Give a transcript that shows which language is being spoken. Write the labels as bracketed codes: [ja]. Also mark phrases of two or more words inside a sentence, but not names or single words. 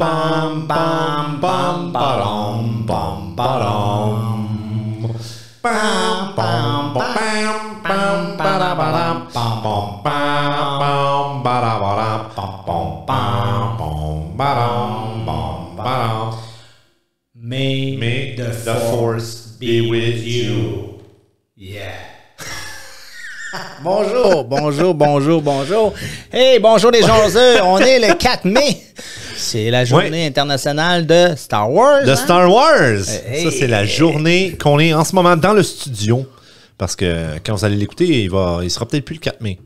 [en] bam, bam, bam, ba-dum, bam, ba-dum. Bam, bam, bam, bam, ba-da-ba-dam, bam, bam, bam, ba-da-ba-dam, bam, bam, bam, bam, ba-dum, bam, ba-dum. May the force be with you. Yeah. [fr] Bonjour, bonjour, bonjour, bonjour. Hey, bonjour les jaseux. On est le 4 mai. C'est la journée internationale de Star Wars. De Star Wars. Hey. Ça, c'est la journée qu'on est en ce moment dans le studio. Parce que quand vous allez l'écouter, il sera peut-être plus le 4 mai.